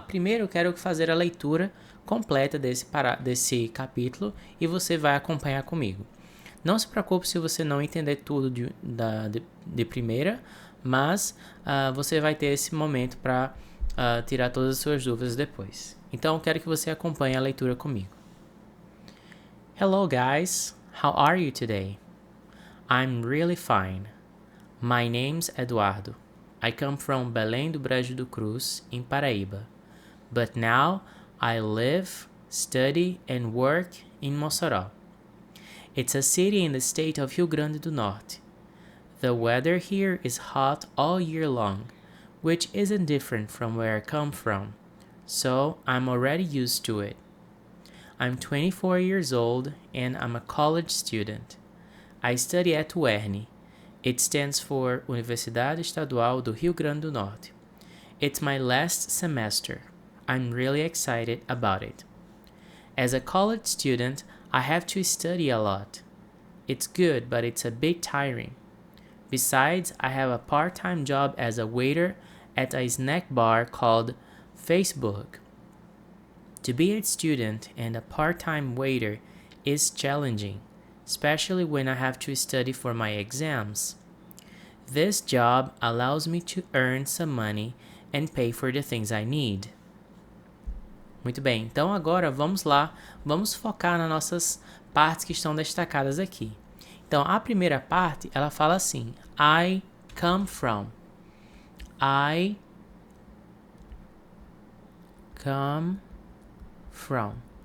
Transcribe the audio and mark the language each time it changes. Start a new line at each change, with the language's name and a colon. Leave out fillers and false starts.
Portuguese: Primeiro eu quero fazer a leitura completa desse capítulo e você vai acompanhar comigo. Não se preocupe se você não entender tudo de primeira, mas você vai ter esse momento para tirar todas as suas dúvidas depois. Então eu quero que você acompanhe a leitura comigo.
English: Hello guys, how are you today? I'm really fine. My name's Eduardo. I come from Belém do Brejo do Cruz, in Paraíba. But now I live, study and work in Mossoró. It's a city in the state of Rio Grande do Norte. The weather here is hot all year long, which isn't different from where I come from, so I'm already used to it. I'm 24 years old and I'm a college student. I study at UERN. It stands for Universidade Estadual do Rio Grande do Norte. It's my last semester. I'm really excited about it. As a college student, I have to study a lot. It's good, but it's a bit tiring. Besides, I have a part-time job as a waiter at a snack bar called Facebook. To be a student and a part-time waiter is challenging, especially when I have to study for my exams. This job allows me to earn some money and pay for the things I need.
Portuguese: Muito bem, então agora vamos lá, vamos focar nas nossas partes que estão destacadas aqui. Então a primeira parte, ela fala assim,
English: I come from. I come from.